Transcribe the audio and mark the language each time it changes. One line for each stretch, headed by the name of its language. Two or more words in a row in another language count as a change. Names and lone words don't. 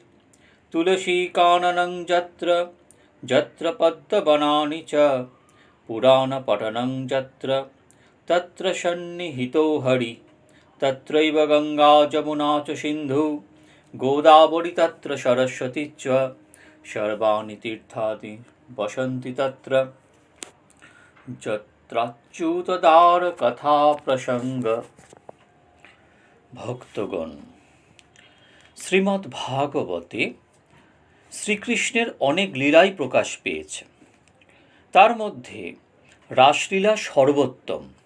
Sanskrit: तुलसीकाननं यत्र यत्र पद्मवनानि च पुराणपठनं यत्र तत्र सन्निहितो हरि। तत्रैव गङ्गा जमुना च सिन्धु गोदावरी तत्र सरस्वती च सर्वाणि तीर्थानि वसन्ति तत्र যত্রাচ্যুতদার প্রসঙ্গ।
Bangla: ভক্তগণ, শ্রীমদ্ ভাগবতে শ্রীকৃষ্ণের অনেক লীলাই প্রকাশ পেয়েছে। তার মধ্যে রাসলীলা সর্বোত্তম।